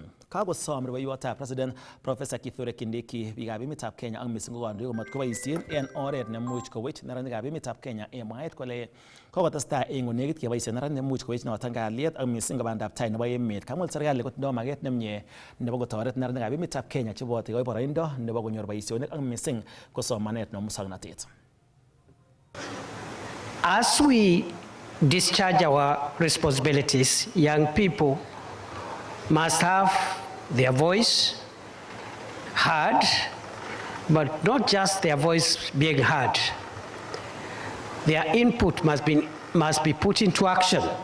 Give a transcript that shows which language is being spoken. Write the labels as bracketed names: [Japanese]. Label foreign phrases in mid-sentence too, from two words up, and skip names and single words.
[Kipsigis] Kakosom rubeiwotab President Professor Kithure Kindiki biikab emetab Kenya ak mising ko kandoik komat koboisien en oret nemuch kowech neranikab emetab Kenya en mwaet kole kokotestai eng onekit keboisien neranik nemuch kowech noton kalyet ak mising ko bandaptai nebo emet. Kamwa serikali kotindoi maket nemie nebo kotoret neranikab emetab Kenya cheboto koi boroindo nebo konyor boisionik ak mising ko somanet nebo musoknotet. [English] As we discharge our responsibilities, young people must have their voice heard, but not just their voice being heard. Their input must be put into action.